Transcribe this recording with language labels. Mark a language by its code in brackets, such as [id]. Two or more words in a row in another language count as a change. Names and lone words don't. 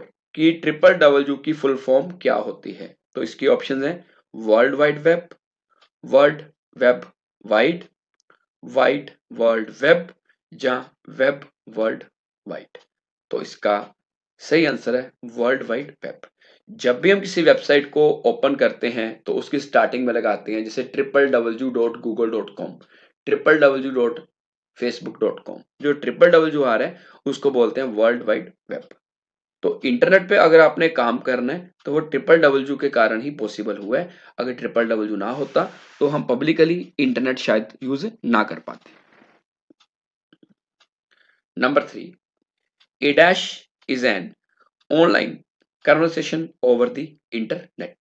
[hi] कि [en] triple W [hi] की [en] full form [hi] क्या होती है? तो इसके ऑप्शंस हैं [en] world wide web, world web wide, wide world web [hi] वाइड, वाइड वर्ल्ड वेब या [en] web world wide. [hi] तो इसका सही आंसर है [en] world wide web. [hi] जब भी हम किसी वेबसाइट को ओपन करते हैं तो उसकी स्टार्टिंग में लगाते हैं जैसे www.google.com, www.facebook.com। जो www आ रहा है उसको बोलते हैं [en] world wide web. [hi] तो इंटरनेट पे अगर आपने काम करना है तो वो www के कारण ही पॉसिबल हुआ है। अगर www ना होता तो हम [en] publicly internet [hi] शायद यूज ना कर पाते। [en] Number 3, a dash is an online conversation over the internet.